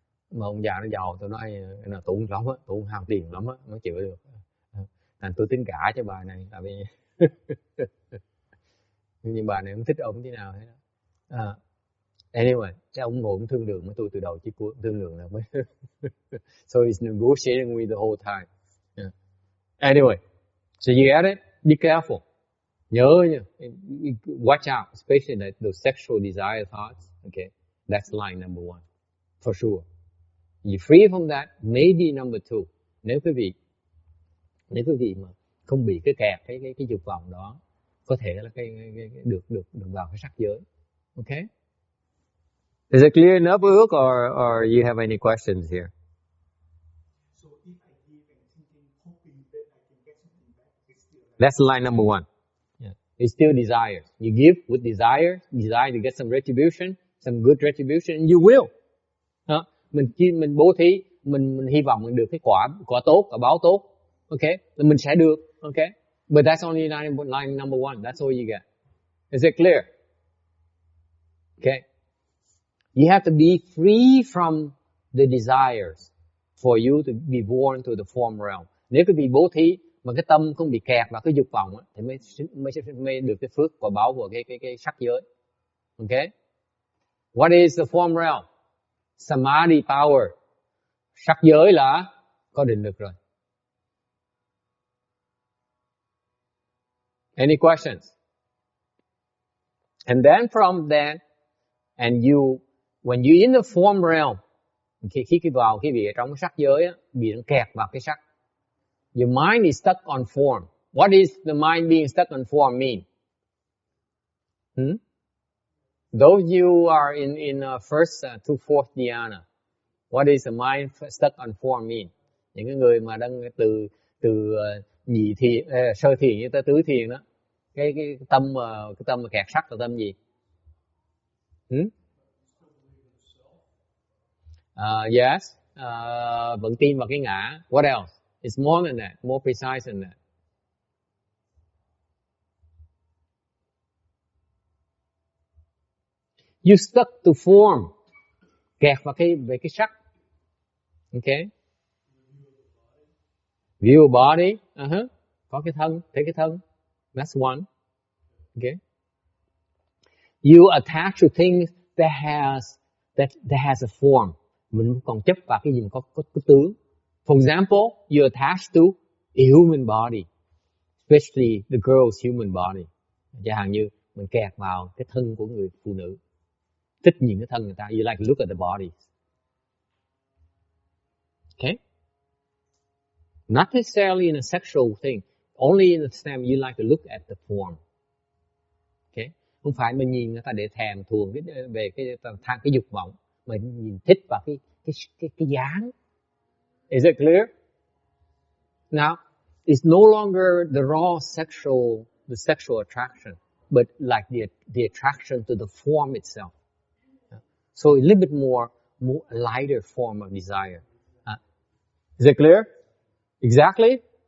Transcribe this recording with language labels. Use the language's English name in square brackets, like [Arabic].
[Vietnamese] Mà ông già nó giàu, tôi nói là tôi không lắm á, tôi không ham tiền lắm á, mới chữa được. Thành tôi tính cả cho bà này, tại vì nhưng bà này không thích ông thế nào hết đó. Anyway, cái ông ngồi cũng thương lượng với tôi từ đầu chí cuối, thương lượng là mới. [English] So he's negotiating with the whole time. Yeah. Anyway, so you get it? Be careful. [Vietnamese] Nhớ nha, [English] watch out, especially those sexual desire thoughts. Okay, that's line number 1, for sure. You free from that, maybe number 2. [Vietnamese] Nếu quý vị mà không bị cái kẹt cái dục vọng đó, có thể là được vào cái sắc giới. [English] Okay? Is it clear enough, Ước, or you have any questions here? So if I give and thinking, hoping that I can get something back, it's still That's line number 1. Yeah. It's still desire. You give with desire to get some retribution, some good retribution, and you will. [Vietnamese] Mình bố thí, mình hy vọng mình được cái quả tốt, quả báo tốt. Okay? Thì mình sẽ được. Okay? [English] But that's only line number 1. That's all you get. Is it clear? Okay? You have to be free from the desires for you to be born to the form realm. [Vietnamese] Nếu quý vị bố thí mà cái tâm không bị kẹt vào cái dục vọng thì mới được cái phước quả báo của cái sắc giới. Okay? [English] What is the form realm? Samadhi power. [Vietnamese] Sắc giới là có định lực rồi. [English] Any questions? And then from that, and when you're in the form realm, [Vietnamese] khi vào quý vị ở trong sắc giới á, bị kẹt vào cái sắc. [English] Your mind is stuck on form. What is the mind being stuck on form mean? Those you are in first to fourth dhyana, what is the mind stuck on form mean? [Vietnamese] Những cái người mà đang từ nhị thiền, sơ thiền như tới tứ thiền đó, cái tâm mà kẹt sắc là tâm gì? Yes, vẫn tin vào cái ngã. [English] What else? It's more than that, more precise than that. You stuck to form, [Vietnamese] kẹt vào về cái sắc. Okay. [English] View a body, [Vietnamese] có cái thân, thấy cái thân. [English] That's one. Okay. You attach to things that has a form. [Vietnamese] Mình còn chấp vào cái gì có tướng. [English] For example, you attach to a human body. especially the girl's human body. [Vietnamese] Chẳng hạn như mình kẹt vào cái thân của người phụ nữ, thích nhìn cái thân người ta, [English] you like to look at the body. Okay? Not necessarily in a sexual thing, only in the sense you like to look at the form. Okay? [Vietnamese] Không phải mình nhìn người ta để thèm thuồng về cái dục vọng, mà nhìn thích vào cái dáng. [English] Is it clear? Now, it's no longer the raw sexual attraction, but like the attraction to the form itself. So a little bit more lighter form of desire. Is it clear? Exactly?